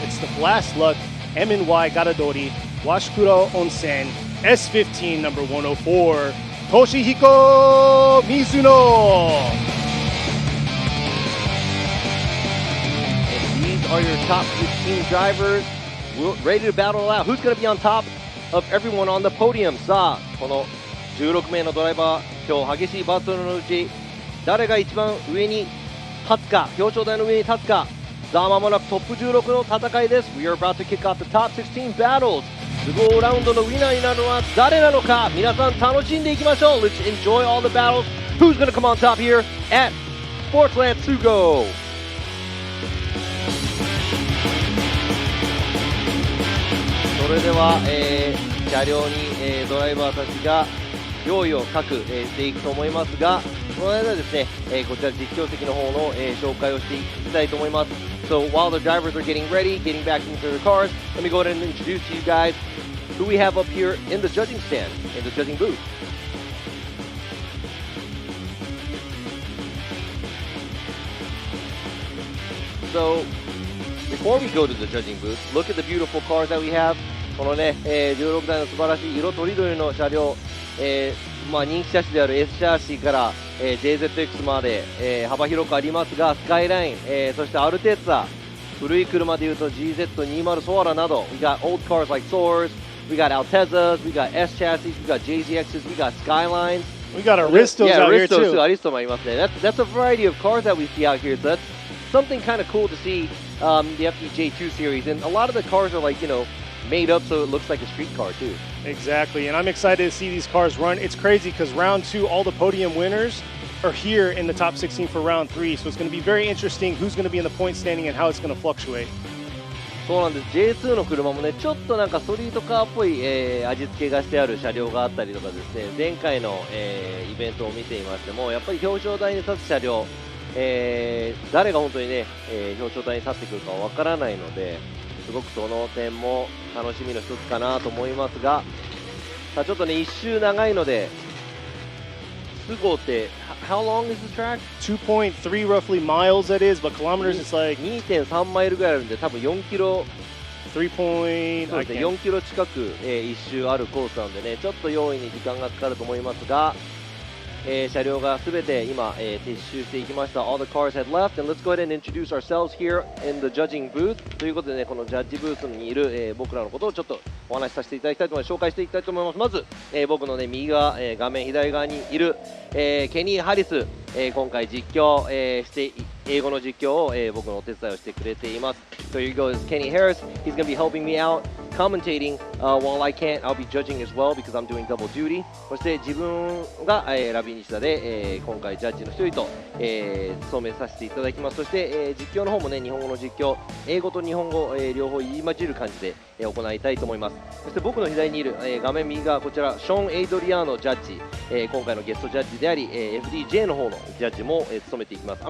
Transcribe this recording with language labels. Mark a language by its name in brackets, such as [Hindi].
[English] It's the Blast Luck MNY Garadori Washikuro Onsen S15 number 104, Toshihiko Mizuno. These are your top 16 drivers ready to battle it out. Who's going to be on top of everyone on the podium? [Japanese] さあ、この16名のドライバー、今日激しいバトルのうち誰が一番上に立つか、表彰台の上に立つか。さあ、間もなくトップ16の戦いです。 [English] We are about to kick off the top 16 battles. [Japanese] SUGOラウンドのウィナーになるのは誰なのか、皆さん楽しんでいきましょう。 [English] Let's enjoy all the battles. Who's going to come on top here at SPORTSLAND SUGO? [Japanese] それでは、車両に、ドライバーたちが用意を各、していくと思いますが、その間ですね、こちら実況席の方の、紹介をしていきたいと思います。 [English] So while the drivers are getting ready, getting back into their cars, let me go ahead and introduce to you guys who we have up here in the judging stand, in the judging booth. So before we go to the judging booth, look at the beautiful cars that we have. [Japanese] このね、16台の素晴らしい色とりどりの車両、まあ、人気車種である S シャーシーから、JZX まで、幅広くありますが、スカイライン、そしてアルテッツァ、古い車でいうと GZ20 ソアラなど、 [English] we got old cars like Soars, we got Altezas, we got S chassis, we got JZXs, we got Skylines. We got Aristos out here too. Yeah, [Japanese] Aristos もありますね。 [English] That's a variety of cars that we see out here. So that's something kind of cool to see, the FDJ2 series. And a lot of the cars are like, you know, made up so it looks like a street car too. Exactly, and I'm excited to see these cars run. It's crazy because round 2, all the podium winners are here in the top 16 for round 3. So it's going to be very interesting who's going to be in the point standing and how it's going to fluctuate. [Japanese] そうなんです。 J2 の車もね、ちょっとなんかストリートカーっぽい、味付けがしてある車両があったりとかですね、前回の、イベントを見ていましても、やっぱり表彰台に立つ車両、誰が本当にね、表彰台に立ってくるかわからないので、すごくその点も楽しみの一つかなと思いますが、さあちょっとね、一周長いので、SUGOって、 [English] how long is the track? 2.3 roughly miles that is, but kilometers it's like [Japanese] 2.3 マイルぐらいあるんで、多分4キロ、 [English] 3 point, [Japanese] そうですね、4キロ近く、一周あるコースなのでね、ちょっと用意に時間がかかると思いますが、車両がすべて今、撤収していきました。 [English] All the cars had left, and let's go ahead and introduce ourselves here in the judging booth. [Japanese] ということでね、このジャッジブースにいる、僕らのことをちょっとお話しさせていただきたいと思います。紹介していきたいと思います。まず、僕のね、右側、画面左側にいる、ケニー・ハリス、今回実況、して英語の実況を、僕のお手伝いをしてくれています。 [English] So here goes Kenny Harris. He's going to be helping me out commentating while I can't. I'll be judging as well because I'm doing double duty. [Japanese] そして自分が、ラビ西田で、今回ジャッジの一人と、務めさせていただきます。そして、実況の方もね、日本語の実況、英語と日本語、両方言い混じる感じで、行いたいと思います。そして僕の左にいる、画面右側こちらショーン・エイドリアーノジャッジ、今回のゲストジャッジであり、FDJ の方のジャッジも、務めていきます。